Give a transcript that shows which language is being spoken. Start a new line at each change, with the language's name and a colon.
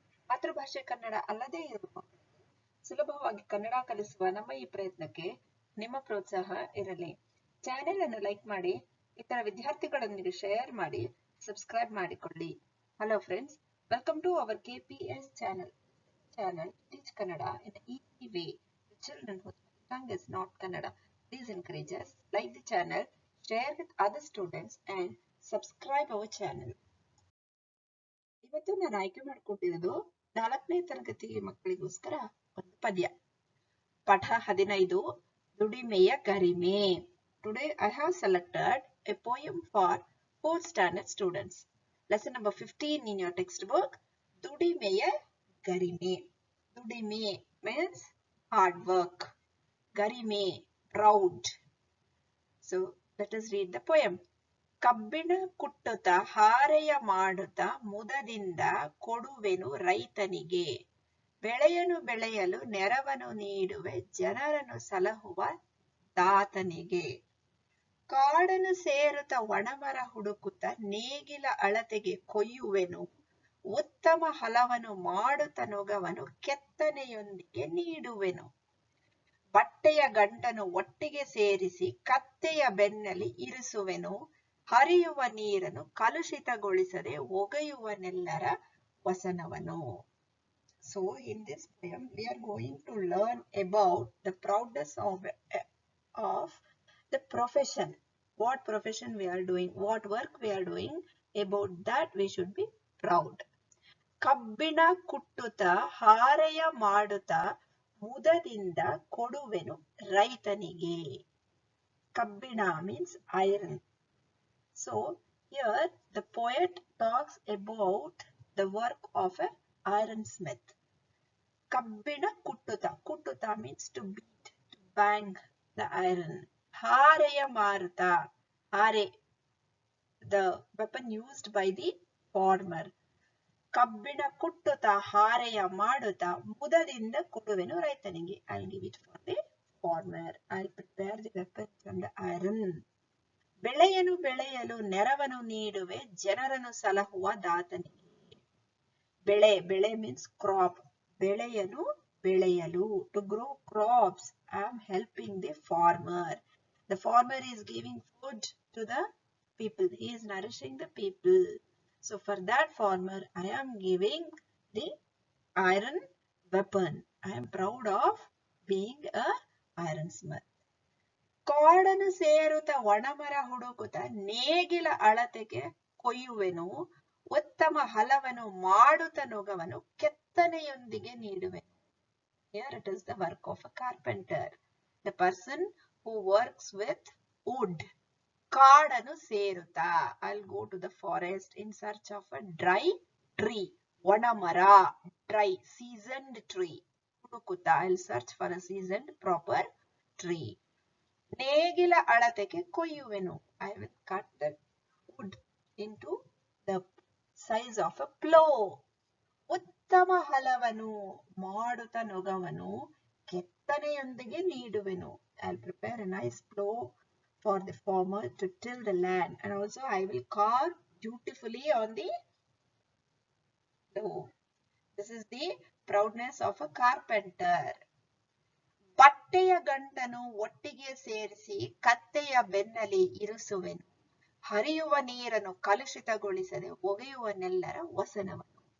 Kannada: ಮಾತೃಭಾಷೆ ಕನ್ನಡ ಅಲ್ಲದೇ ಇರುವ ಸುಲಭವಾಗಿ ಕನ್ನಡ ಕಲಿಸುವ ನಮ್ಮ ಈ ಪ್ರಯತ್ನಕ್ಕೆ ನಿಮ್ಮ ಪ್ರೋತ್ಸಾಹ ಇರಲಿ. ಚಾನೆಲ್ ಅನ್ನು ಲೈಕ್ ಮಾಡಿ, ಇತರ ವಿದ್ಯಾರ್ಥಿಗಳೊಂದಿಗೆ ಶೇರ್ ಮಾಡಿ, ಸಬ್ಸ್ಕ್ರೈಬ್ ಮಾಡಿಕೊಳ್ಳಿ.
English: Hello friends, welcome to our KPS channel. Teach Kannada in an easy way to children whose tongue is not Kannada. Please encourage us, like the channel, share with other students and subscribe our channel.
Kannada: ಇವತ್ತು ನಾನು ಆಯ್ಕೆ ಮಾಡಿಕೊಟ್ಟಿರೋದು 4ನೇ ತರಗತಿ ಮಕ್ಕಳಿಗೋಸ್ಕರ ಒಂದು ಪದ್ಯ. ಪಾಠ 15 ದುಡಿಮೆಯ ಗರಿಮೆ.
English: Today I have selected a poem for 4th standard students. Lesson number 15 in your textbook.
Kannada: ದುಡಿಮೆಯ ಗರಿಮೆ.
English: ದುಡಿಮೆ means hard work. ಗರಿಮೆ, proud. So let us read the poem.
Kannada: ಕಬ್ಬಿಣ ಕುಟ್ಟುತ್ತ ಹಾರೆಯ ಮಾಡುತ್ತ ಮುದದಿಂದ ಕೊಡುವೆನು ರೈತನಿಗೆ. ಬೆಳೆಯನು ಬೆಳೆಯಲು ನೆರವನ್ನು ನೀಡುವೆ ಜನರನ್ನು ಸಲಹುವ ದಾತನಿಗೆ. ಕಾಡನ್ನು ಸೇರುತ್ತ ಒಣಮರ ಹುಡುಕುತ್ತ ನೇಗಿಲ ಅಳತೆಗೆ ಕೊಯ್ಯುವೆನು. ಉತ್ತಮ ಹಲವನ್ನು ಮಾಡುತ್ತ ನೊಗವನು ಕೆತ್ತನೆಯೊಂದಿಗೆ ನೀಡುವೆನು. ಬಟ್ಟೆಯ ಗಂಟನ್ನು ಒಟ್ಟಿಗೆ ಸೇರಿಸಿ ಕತ್ತೆಯ ಬೆನ್ನಲ್ಲಿ ಇರಿಸುವೆನು. ಹರಿಯುವ ನೀರನ್ನು ಕಲುಷಿತಗೊಳಿಸದೆ ಒಗೆಯುವನೆಲ್ಲರ ವಸನವನು.
English: So in this poem we are going to learn about the proudness of the profession. What profession we are doing, what work we are doing, about that we should be proud.
Kannada: ಕಬ್ಬಿಣ ಕುಟ್ಟುತ್ತ ಹಾರೆಯ ಮಾಡುತ್ತ ಮುದದಿಂದ ಕೊಡುವೆನು ರೈತನಿಗೆ.
English: ಕಬ್ಬಿಣ means iron. So here the poet talks about the work of an ironsmith.
Kannada: ಕಬ್ಬಿಣ ಕುಟ್ಟುತ್ತ.
English: ಕುಟ್ಟುತ್ತ means to beat, to bang the iron.
Kannada: ಹಾರೆಯ ಮಾರುತ.
English: ಹಾರೆ, the weapon used by the farmer.
Kannada: ಕಬ್ಬಿಣ ಕುಟ್ಟುತ್ತ ಹಾರೆಯ ಮಾಡುತ್ತ ಮುದದಿಂದ ಕೊಡುವೆನು ರೈತನಿಗೆ.
English: I'll give it for the farmer. I'll prepare the weapon from the iron.
Kannada: ಬೆಳೆಯನು ಬೆಳೆಯಲು ನೆರವನ್ನು ನೀಡುವೆ ಜನರನ್ನು ಸಲಹುವ ದಾತನಿಗೆ.
English: ಬೆಳೆ, ಬೆಳೆ means crop.
Kannada: ಬೆಳೆಯನು ಬೆಳೆಯಲು,
English: to grow crops. I am helping the farmer. The farmer is giving food to the people. He is nourishing the people. So for that farmer, I am giving the iron weapon. I am proud of being a ironsmith.
Kannada: ಕಾಡನ್ನು ಸೇರುತ್ತ ಒಣಮರ ಹುಡುಕುತ್ತ ನೇಗಿಲ ಅಳತೆಗೆ ಕೊಯ್ಯುವೆನು. ಉತ್ತಮ ಹಲವನ್ನು ಮಾಡುತ್ತ ನೊಗವನು ಕೆತ್ತನೆಯೊಂದಿಗೆ ನೀಡುವೆನು.
English: Here it is the work of a carpenter, the person who works with wood.
Kannada: ಕಾಡನ್ನು ಸೇರುತ್ತ.
English: I'll go to the forest in search of a dry tree. ಒಣಮರ, dry, seasoned tree. ಹುಡುಕುತ್ತ. I'll search for a seasoned proper tree.
Kannada: ನೇಗಿಲ ಅಳತೆಗೆ ಕೊಯ್ಯುವೆನು.
English: I will cut the wood into the size of a plow. ಉತ್ತಮ ಹಲವನ್ನು ಮಾಡುತ್ತ ನೊಗವನು ಕೆತ್ತನೆಯೊಂದಿಗೆ ನೀಡುವೆನು. I'll prepare a nice plow for the farmer to till the land, and also I will carve beautifully on the plow. This is the proudness of a carpenter.
Kannada: ಬಟ್ಟೆಯ ಗಂಟನ್ನು ಒಟ್ಟಿಗೆ ಸೇರಿಸಿ ಕತ್ತೆಯ ಬೆನ್ನಲ್ಲಿ ಇರಿಸುವೆನು. ಹರಿಯುವ ನೀರನ್ನು ಕಲುಷಿತಗೊಳಿಸದೆ ಒಗೆಯುವನೆಲ್ಲರ ವಸನವನು.